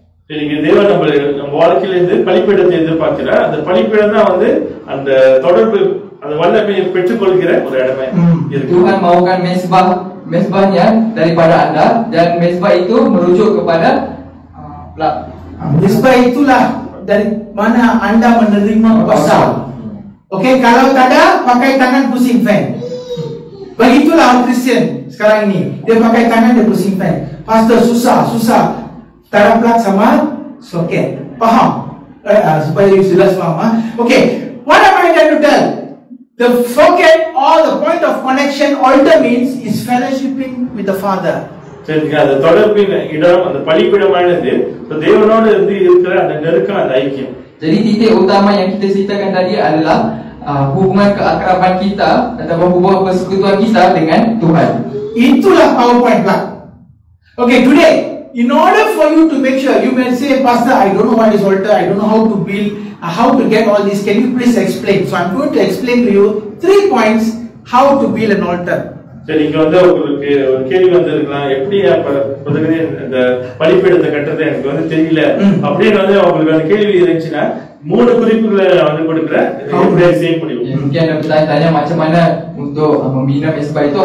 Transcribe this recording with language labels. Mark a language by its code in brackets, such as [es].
[ta] நீங்க தேவன் நம்ம வாழ்க்கையில இருந்து பலிபீடத்தை எதிர்பார்க்கிறார். அந்த பலிபீடம் தான் வந்து அந்த தொடர்பு, அந்த வல்லமையை பெற்றுக்கொள்கிற ஒரு இடமே இருக்கு. [ms] Tuhan mahukan mesbahnya daripada anda, dan mesbah itu merujuk kepada plug. Mesbah itulah dari mana anda menerima kuasa. Okay, kalau tak ada, pakai tangan pusing fan. Begitulah orang Kristian sekarang ini. Dia pakai tangan, dia pusing fan. Pastor, susah. Taruh plug sama soket. Faham? Supaya jelas faham. [en] Okay, what am I trying to tell? The socket or the point of connection, altar means, is fellowshipping with the Father. [ta] சரிங்க, அந்த தொடர்பின் இடம், அந்த பலிபீடமானது தேவனோடு இருந்து இருக்கிற அந்த நெருக்கம், அந்த ஐக்கியம். [ms] Jadi titik utama yang kita ceritakan tadi adalah hubungan keakraban kita atau hubungan persekutuan kita dengan Tuhan. Itulah PowerPoint plug. [en] Okay, today, in order for you to make sure, you may say, Pastor, I don't know what is altar, I don't know how to build, how to get all this. Can you please explain? So I'm going to explain to you 3 points how to build an altar. [ta] சரி, இங்க வந்து உங்களுக்கு ஒரு கேள்வி வந்திருக்கலாம், எப்படி இந்த பலிபீடத்தை கட்டுறது எனக்கு வந்து தெரியல அப்படின்னு வந்து உங்களுக்கு அந்த கேள்வி இருந்துச்சுன்னா 3 குறிப்புகளை வந்து கொடுக்குறேன், எப்படி செய்ய முடியும். [ms] Mungkin ada bertanya macam mana untuk membina mesbah itu.